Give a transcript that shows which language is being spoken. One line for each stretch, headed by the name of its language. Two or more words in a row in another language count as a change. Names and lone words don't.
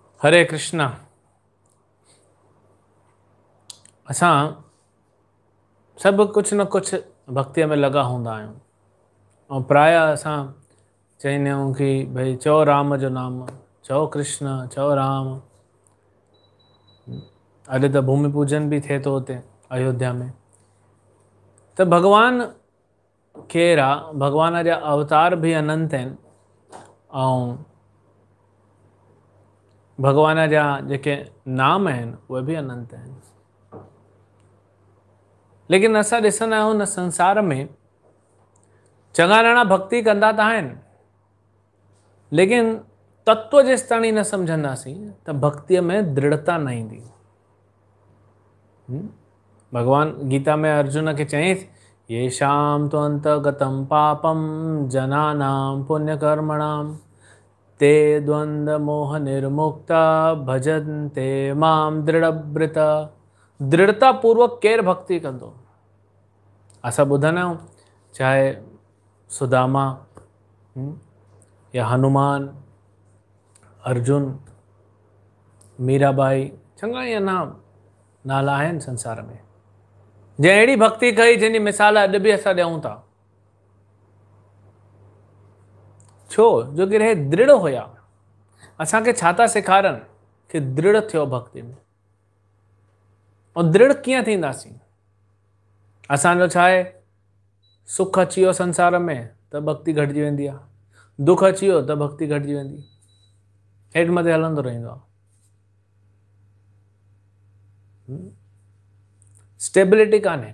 Sindhi: हरे कृष्णा। असां सभु कुछ न कुछ भक्तीअ में लॻा हूंदा आहियूं ऐं प्राय असां चईंदा आहियूं कि भई चओ राम जो नाम, चओ कृष्ण, चओ राम। अॼु त भूमि पूजन बि थिए थो हुते अयोध्या में। त भॻवान केरु आहे? भॻवान जा अवतार बि अनंत आहिनि ऐं भॻवान जा जेके नाम आहिनि उहे बि अनंत आहिनि। लेकिन असां ॾिसंदा आहियूं न संसार में चङा ॼणा भक्ति कंदा त आहिनि, लेकिन तत्व जेसि ताईं न सम्झंदासीं त भक्तीअ में दृढ़ता न ईंदी। भगवान गीता में अर्जुन खे चयईं,
Sanskrit: येषां त्वन्तगतं पापं जनानां पुण्यकर्मणां ते द्वंद्व मोह निर्मुक्ता भजन्ते मां दृढ़व्रता।
Sindhi: दृढ़ता पूर्वक केरु भक्ति कंदो? असां ॿुधंदा आहियूं चाहे सुदामा या हनुमान, अर्जुन, मीराबाई, चङा ई नाला आहिनि संसार में जंहिं अहिड़ी भक्ति कई जंहिंजी मिसाल अॼु बि असां ॾियूं था। छो? जो कि हे दृढ़ हुया। असांखे छा था सेखारनि कि दृढ़ थियो भक्ति में। ऐं दृढ़ कीअं थींदासीं? असांजो छा आहे, सुख अची वियो संसार में त भक्ति घटिजी वेंदी आहे, दुख अची वियो त भक्ति घटिजी वेंदी, हेठि मथे हलंदो रहंदो आहे। स्टेबिलिटी कान्हे।